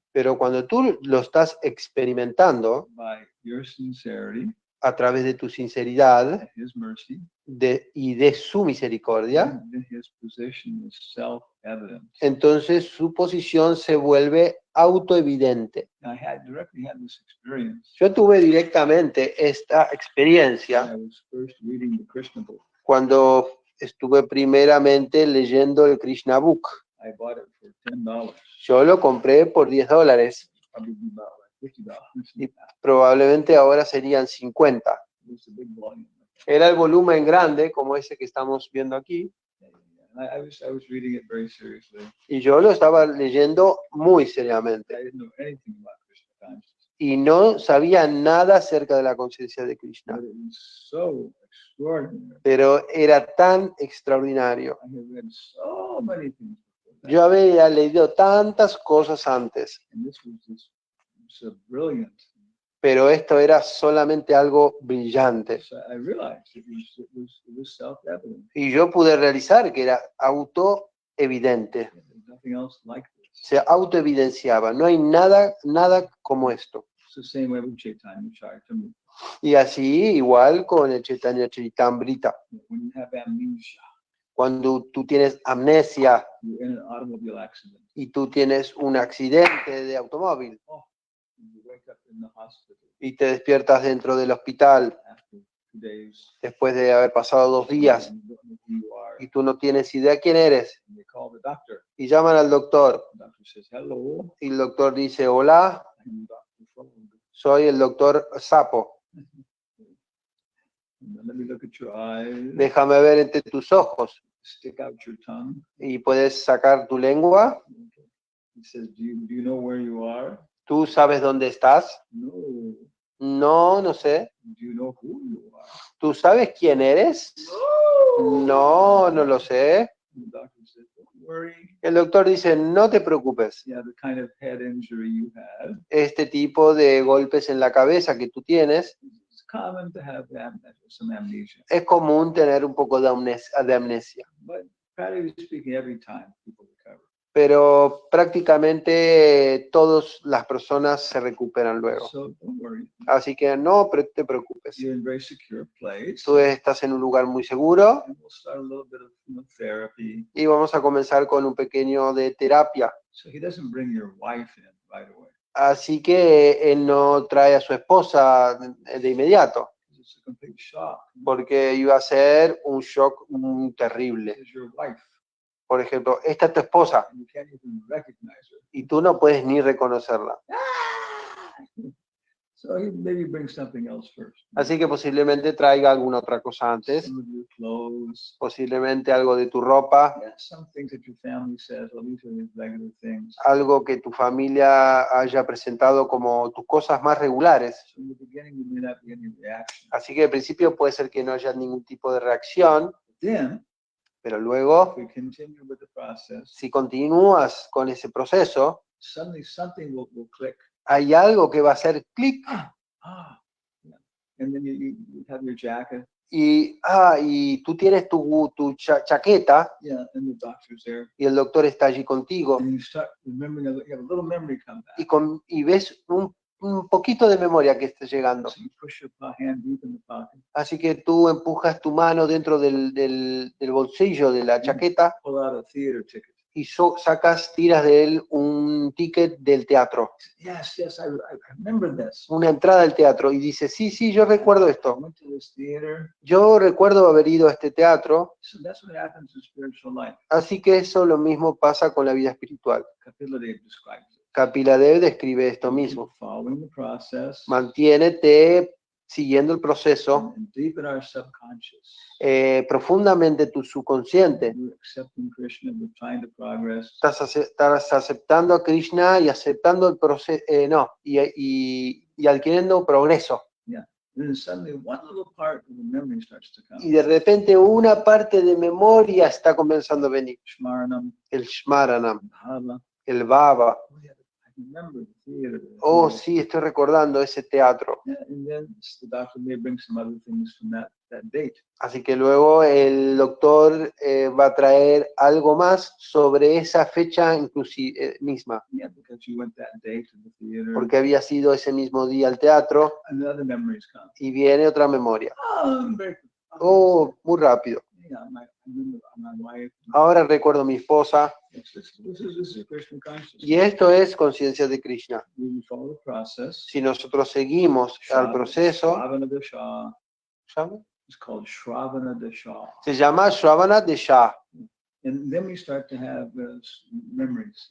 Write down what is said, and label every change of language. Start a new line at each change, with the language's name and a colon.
Spanish: pero cuando tú lo estás experimentando
English: by your sincerity,
Spanish: a través de tu sinceridad
English: and His mercy,
Spanish: y de su misericordia,
English: then His position is self-evident.
Spanish: entonces su posición se vuelve autoevidente.
English: I directly had this experience.
Spanish: Yo tuve directamente esta experiencia
English: I was first reading the Krishna book.
Spanish: Cuando estuve primeramente leyendo el Krishna Book.
English: I bought it for $10.
Spanish: Yo lo compré por $10.
English: Probably about like $50.
Spanish: Y probablemente ahora serían 50.
English: It was a big volume.
Spanish: Era el volumen grande, como ese que estamos viendo aquí.
English: I was reading it very seriously.
Spanish: Y yo lo estaba leyendo muy seriamente.
English: I didn't know anything about Krishna consciousness.
Spanish: Y no sabía nada acerca de la conciencia de Krishna.
English: But it was so extraordinary.
Spanish: Pero era tan extraordinario.
English: I had read so many things before that.
Spanish: Yo había leído tantas cosas antes.
English: And this was just so brilliant.
Spanish: Pero esto era solamente algo brillante.
English: So I realized it was self-evident.
Spanish: Y yo pude realizar que era autoevidente.
English: There's nothing else like this.
Spanish: Se autoevidenciaba. No hay nada como esto.
English: It's the same way with Chaitanya Charitamrita.
Spanish: Y así igual con el Chaitanya Charitamrita.
English: When you have amnesia,
Spanish: Cuando tú tienes amnesia
English: you're in an automobile accident.
Spanish: y tú tienes un accidente de automóvil
English: You wake up in the hospital
Spanish: y te despiertas dentro del hospital
English: after 2 days.
Spanish: después de haber pasado 2 días
English: And you don't know who you are.
Spanish: y tú no tienes idea quién eres
English: And they call the doctor.
Spanish: y llaman al doctor
English: The doctor says, "Hello,
Spanish: y el doctor dice, hola,
English: I'm Dr. Frog."
Spanish: soy el doctor Sapo.
English: Let me look at your eyes.
Spanish: Déjame ver entre tus ojos.
English: Stick out your tongue.
Spanish: Y puedes sacar tu lengua.
English: Okay. He says, do you know where you are?
Spanish: ¿Tú sabes dónde estás?
English: No.
Spanish: No, no sé.
English: Do you know who you are?
Spanish: ¿Tú sabes quién eres? No, no lo sé.
English: The doctor said, don't worry.
Spanish: El doctor dice, no te preocupes.
English: Yeah, the kind of head injury you had.
Spanish: Este tipo de golpes en la cabeza que tú tienes,
English: It's common to have some amnesia.
Spanish: es común tener un poco de amnesia.
English: But practically speaking, every time people recover.
Spanish: Pero prácticamente todas las personas se recuperan luego.
English: So don't worry.
Spanish: Así que no te preocupes.
English: You're in a very secure place.
Spanish: Tú estás en un lugar muy seguro
English: And we'll start a little bit of therapy.
Spanish: y vamos a comenzar con un pequeño de terapia.
English: So he doesn't bring your wife in right away.
Spanish: Así que él no trae a su esposa de inmediato,
English: It's a complete shock.
Spanish: porque iba a ser un shock terrible.
English: It's your wife.
Spanish: Por ejemplo, esta es tu esposa
English: And you can't even recognize her.
Spanish: y tú no puedes ni reconocerla.
English: So he maybe bring something else first.
Spanish: Así que posiblemente traiga alguna otra cosa antes,
English: Some of your clothes.
Spanish: posiblemente algo de tu ropa,
English: Yeah, some things that your family says, well, these are the regular things.
Spanish: algo que tu familia haya presentado como tus cosas más regulares.
English: So in the beginning, you may not be any reaction.
Spanish: Así que al principio puede ser que no haya ningún tipo de reacción,
English: Then,
Spanish: pero
English: if
Spanish: luego,
English: we continue with the process,
Spanish: si continúas con ese proceso,
English: suddenly something will click.
Spanish: hay algo que va a hacer clic
English: Yeah. And then you have your jacket.
Spanish: y tú tienes tu chaqueta
English: Yeah, and the doctor's there.
Spanish: y el doctor está allí contigo
English: And you start remembering, you have a little memory come back.
Spanish: y ves un poquito de memoria que está llegando.
English: So you push your hand deep in the pocket,
Spanish: Así que tú empujas tu mano dentro del bolsillo de la chaqueta
English: pull out a theater ticket.
Spanish: y tiras de él un ticket del teatro,
English: Yes, I remember this.
Spanish: una entrada al teatro, y dice, sí, yo recuerdo
English: I
Spanish: esto.
English: went to this theater.
Spanish: Yo recuerdo haber ido a este teatro,
English: So that's what happens in spiritual life.
Spanish: así que eso lo mismo pasa con la vida espiritual.
English: Kapiladev describes it.
Spanish: Kapiladev describe esto
English: Keep
Spanish: mismo.
English: following the process.
Spanish: Mantiénete siguiendo el proceso
English: And deep in our subconscious.
Spanish: profundamente tu subconsciente.
English: We're accepting Krishna, we're trying to progress.
Spanish: Estás aceptando a Krishna y aceptando el proceso, y adquiriendo progreso.
English: And then suddenly one little part of the memory starts to come.
Spanish: Y de repente una parte de memoria está comenzando a venir.
Sanskrit: Shmaranam,
Spanish: El Shmaranam,
Sanskrit: Bhava.
Spanish: el Baba.
English: Oh, yeah, I remember the theater.
Spanish: Oh, sí, estoy recordando ese teatro.
English: Yeah, and then the doctor may bring some other things from that date.
Spanish: Así que luego el doctor va a traer algo más sobre esa fecha misma,
English: Yeah, because you went that day to the theater.
Spanish: porque había sido ese mismo día al teatro
English: And other memories come.
Spanish: y viene otra memoria. Oh, muy rápido.
English: Yeah, I remember my wife.
Spanish: Ahora recuerdo mi esposa
English: Yes, this is Krishna consciousness.
Spanish: y esto es conciencia de Krishna.
English: We follow the process.
Spanish: Si nosotros seguimos al proceso,
Sanskrit: Shravana Dasha.
Spanish: ¿llama?
English: It's called Shravana Dasha.
Spanish: Se llama Shravana Desha.
English: And then we start to have memories.